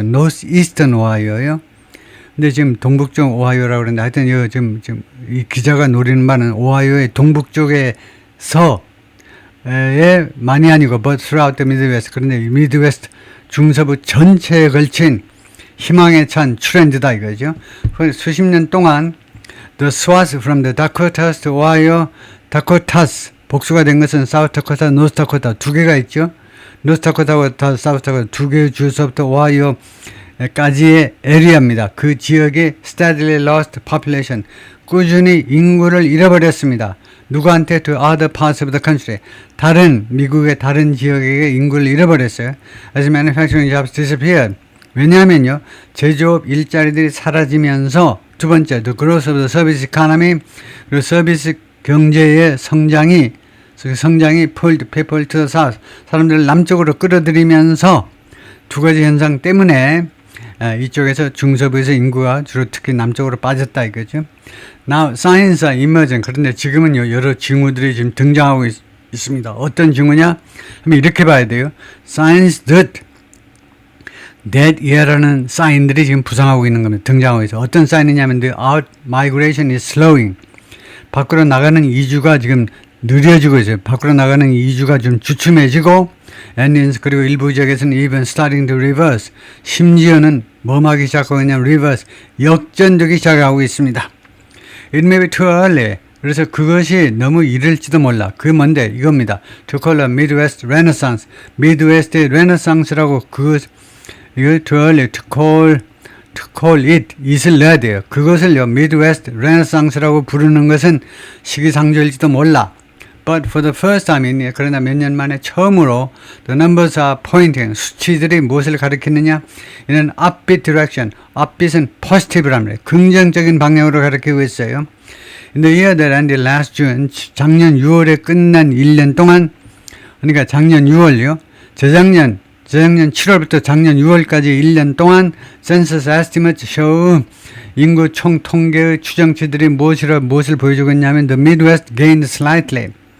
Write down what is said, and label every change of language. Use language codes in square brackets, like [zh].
[ko] northeastern 오하이오요. 근데 지금 동북쪽 오하이오라고 그러는데 하여튼 이거 지금 이 기자가 노리는 바는 오하이오의 동북쪽에서 많이 아니고 [en] but throughout the Midwest. [ko] 그런데 미드웨스트 중서부 전체에 걸친 희망에 찬 트렌드다 이거죠. 수십 년 동안 [en] the swaths from the Dakotas to Ohio, Dakotas [ko] 복수가 된 것은 [en] South Dakota, North Dakota [ko] 두 개가 있죠. North Dakota와 South Dakota 두 개의 주서부터 오하이오까지의 에리아입니다. 그 지역의 [en] steadily lost population [ko] 꾸준히 인구를 잃어버렸습니다. 누구한테? [en] to other parts of the country. [ko] 다른 미국의 다른 지역에게 인구를 잃어버렸어요. [en] As manufacturing jobs disappeared. [ko] 왜냐하면요 제조업 일자리들이 사라지면서 두 번째 [en] the growth of the service economy [ko] 그리고 서비스 경제의 성장이 [en] pulled people to the south [ko] 사람들을 남쪽으로 끌어들이면서 두 가지 현상 때문에 이쪽에서 중서부에서 인구가 주로 특히 남쪽으로 빠졌다 이거죠. [en] Now signs are emerging. [ko] 그런데 지금은요 여러 징후들이 지금 등장하고 있습니다. 어떤 징후냐? 하면 이렇게 봐야 돼요. [en] Signs that [ko] 이라는 사인들이 지금 부상하고 있는 겁니다. 등장하고 있어요. 어떤 사인이냐면 [en] the out migration is slowing. [ko] 밖으로 나가는 이주가 지금 느려지고 있어요. 밖으로 나가는 이주가 좀 주춤해지고 and 그리고 일부 지역에서는 [en] even starting to reverse. [ko] 심지어는 뭐하기 시작하고 있냐면 reverse. 역전되기 시작하고 있습니다. [en] It may be too early. [ko] 그래서 그것이 너무 이를지도 몰라. 그게 뭔데? 이겁니다. [en] To call a Midwest Renaissance. [ko] 미드웨스트의 레네상스라고 이거 [en] too early to call it [ko] it을 넣어야 돼요. 그것을요 Midwest Renaissance라고 부르는 것은 시기상조일지도 몰라. [en] But for the first time [ko] 그러나 몇 년 만에 처음으로 [en] the numbers are pointing [ko] 수치들이 무엇을 가리키느냐? 이는 [en] upbeat direction. [ko] upbeat은 positive랍니다. 긍정적인 방향으로 가리키고 있어요. [en] In the year that ended last June [ko] 작년 6월에 끝난 1년 동안 그러니까 작년 6월요. 재작년 7월부터 작년 6월까지 1년 동안 [en] census estimates show [ko] 인구 총 통계의 추정치들이 무엇을 보여주고 있냐면 [en] the Midwest gained slightly.